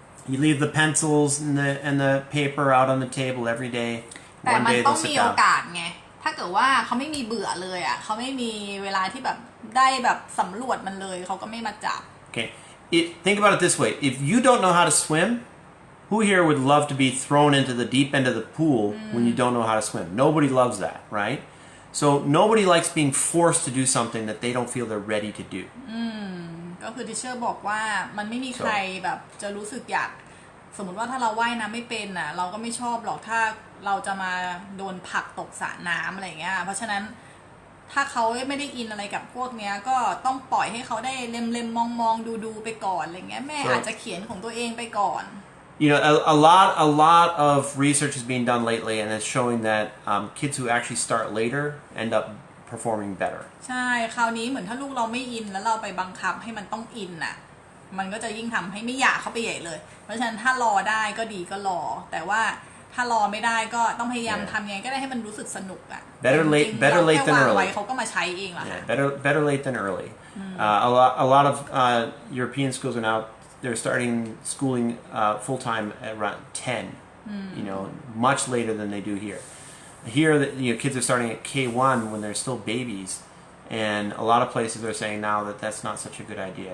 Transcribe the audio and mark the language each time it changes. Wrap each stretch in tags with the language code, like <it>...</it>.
<en>you leave the pencils and the paper out on the table every day</en> <th>แต่มันต้องมีโอกาสไงถ้าเกิดว่าเขาไม่มีเบื่อเลยอะเขาไม่มีเวลาที่แบบได้แบบสำรวจมันเลยเขาก็ไม่มาจับ</th> <en>Okay, think about it this way. If you don't know how to swim, who here would love to be thrown into the deep end of the pool when you don't know how to swim? Nobody loves that, right? So nobody likes being forced to do something that they don't feel they're ready to do.</en> <th>ก็คือทิเชอร์บอกว่ามันไม่มีใครแบบจะรู้สึกอยาก สมมติว่าถ้าเราว่ายน้ำไม่เป็นน่ะเราก็ไม่ชอบหรอกถ้าเราจะมาโดนผลักตกสระน้ำอะไรเงี้ยเพราะฉะนั้นถ้าเขาไม่ได้อินอะไรกับพวกเนี้ยก็ต้องปล่อยให้เขาได้เล็มๆมองๆดูไปก่อนอะไรเงี้ยแม่อาจจะเขียนของตัวเองไปก่อน</th> <en>You know, a lot of research is being done lately, and it's showing that kids who actually start later end up performing better.</en> <th>ใช่คราวนี้เหมือนถ้าลูกเราไม่อินแล้วเราไปบังคับให้มันต้องอินน่ะมันก็จะยิ่งทำให้ไม่อยากเข้าไปใหญ่เลยเพราะฉะนั้นถ้ารอได้ก็ดีก็รอแต่ว่าถ้ารอไม่ได้ก็ต้องพยายามทำยังไงก็ได้ให้มันรู้สึกสนุกอ่ะ</th> <en>Better late than early.</en> <th>เขาก็มาใช้เองล่ะ</th> <en>Yeah, better late than early. A lot of European schools are now they're starting schooling full time at around 10. You know, much later than they do here. Here, kids are starting at K1 when they're still babies, and a lot of places are saying now that that's not such a good idea.</en>